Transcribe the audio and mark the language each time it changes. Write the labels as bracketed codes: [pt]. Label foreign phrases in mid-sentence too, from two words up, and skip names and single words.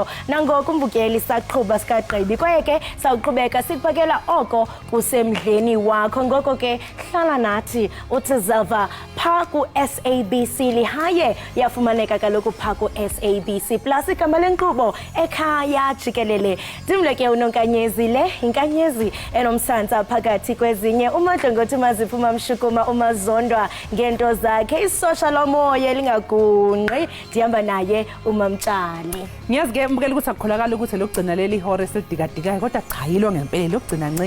[xh] Nangokumbukeli saqhuba sikagqibi kwaye ke sawuqhubeka sikubakela oko kusemdleni wakho. Ngoko ke hlala nathi uthi zava pha ku-SABC lihaye yafumaneka kaloku pha ku-SABC plus igama lenkqubo Ekhaya Jikelele. Ndimleke unonkanyezi le inkanyezi enomsantsa phakathi kwezinye umadlongothi maziphuma mshukuma umazondwa ngento zakhe isosha lomoya lingagungqi ndihamba naye umamtshali. [zu] Ngiyazi ke mbukela ukuthi akukholakala ukuthi lokugcina leli hora esilidikadikayo kodwa cha yilo ngempela lokugcina nci.